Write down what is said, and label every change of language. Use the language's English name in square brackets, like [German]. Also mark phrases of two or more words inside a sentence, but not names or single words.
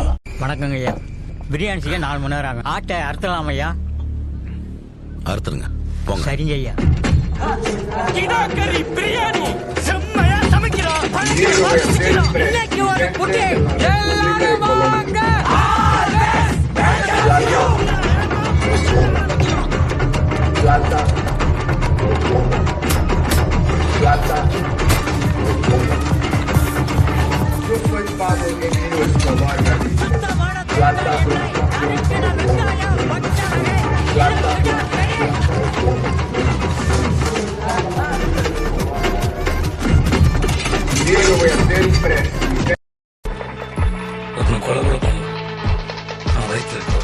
[Tamil] வணக்கங்க ஐயா. பிரியாணி செய்ய 4 மணி நேரம் ஆகும். ஆட்டை அறுத்தலாம் ஐயா? அறுத்துருங்க போங்க. சரிங்க ஐயா. பிரியாணி செம்மையா சமைக்கிறோம். இன்னைக்கு ஒரு புட்டி எல்லாரும் வாங்க. [Spanish] Plata. Yo soy padre en nuestro barrio. Plata. Yo voy a ser presidente. [Tamil] ஒருத்தனை கொலை கூட பண்ணு. நான் வயிற்றுல இருக்கோம்.